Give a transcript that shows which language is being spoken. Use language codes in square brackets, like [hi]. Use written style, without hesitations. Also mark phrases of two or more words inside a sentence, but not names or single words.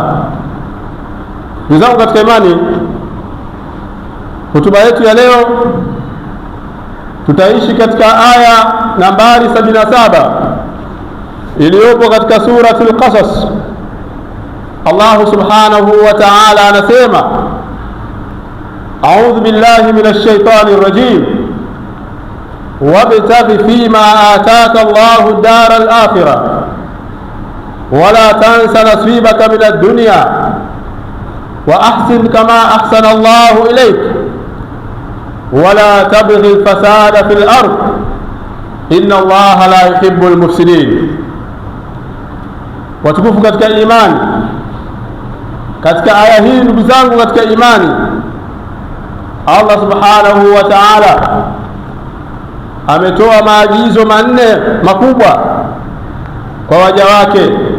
[sw] Ndugu zangu katika imani, hotuba yetu ya leo tutaishi katika aya nambari 77 iliyopo katika suratul Qasas. Allah [ar] سبحانه وتعالى [sw] anasema, [ar] أعوذ بالله من الشيطان الرجيم, وابتغ فيما آتاك الله الدار الآخرة ولا تنس نصيبك من الدنيا وأحسن كما أحسن الله إليك ولا تبغ الفساد في الأرض إن الله لا يحب المفسدين. [sw] Watukufu katika imani, katika aya hii ndugu zangu katika imani, Allah [ar] سبحانه وتعالى [sw] ametoa maagizo manne makubwa kwa waja wake,